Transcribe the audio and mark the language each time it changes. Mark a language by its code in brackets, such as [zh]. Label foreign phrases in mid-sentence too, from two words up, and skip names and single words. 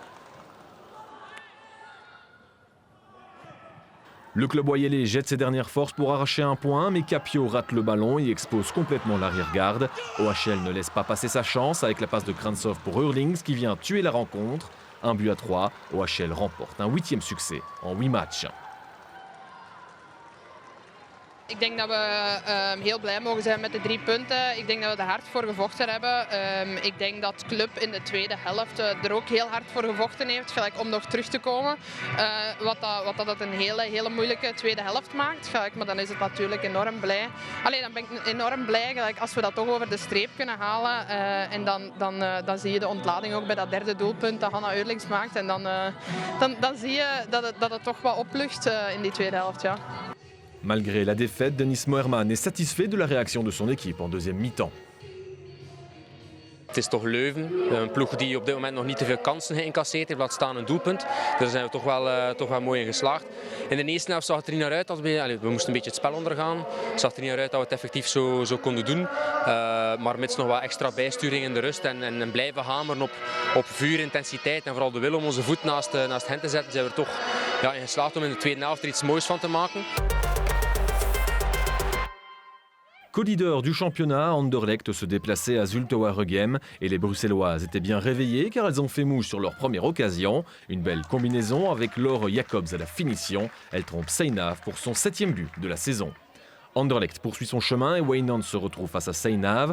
[fr] Le club boyelé jette ses dernières forces pour arracher un point, mais Capio rate le ballon et expose complètement l'arrière-garde. OHL ne laisse pas passer sa chance avec la passe de Krantzov pour Hurlings qui vient tuer la rencontre. 1-3, OHL remporte un 8e succès en 8 matchs. [nl] Ik denk dat we heel blij mogen zijn met de 3 punten. Ik denk dat we er hard voor gevochten hebben. Ik denk dat de club in de tweede helft er ook heel hard voor gevochten heeft, gelijk om nog terug te komen. Wat dat een hele moeilijke tweede helft maakt. Gelijk, maar dan is het natuurlijk enorm blij. Dan ben ik enorm blij gelijk, als we dat toch over de streep kunnen halen. En dan zie je de ontlading ook bij dat derde doelpunt dat Hanna Eurlings maakt. En dan zie je dat het toch wat oplucht in die tweede helft. Ja. [fr] Malgré la défaite, Denis Moerman est satisfait de la réaction de son équipe en deuxième mi-temps. [nl] Het is toch Leuven, een ploeg die op dit moment nog niet te veel kansen geïncasseerd heeft, laat staan een doelpunt. Daar zijn we toch wel mooi in geslaagd. In de eerste helft zag het er niet naar uit. We moesten een beetje het spel ondergaan. Het zag er niet naar uit dat we het effectief zo konden doen. Maar mits nog wat extra bijsturing in de rust en blijven hameren op vuur, intensiteit en vooral de wil om onze voet naast hen te zetten, zijn we er toch in geslaagd om in de tweede helft er iets moois van te maken. [fr] Co-leader du championnat, Anderlecht se déplaçait à Zulte-Waregem et les Bruxelloises étaient bien réveillées car elles ont fait mouche sur leur première occasion. Une belle combinaison avec Laure Jacobs à la finition. Elle trompe Seinav pour son 7e but de la saison. Anderlecht poursuit son chemin et Wijnand se retrouve face à Seinav.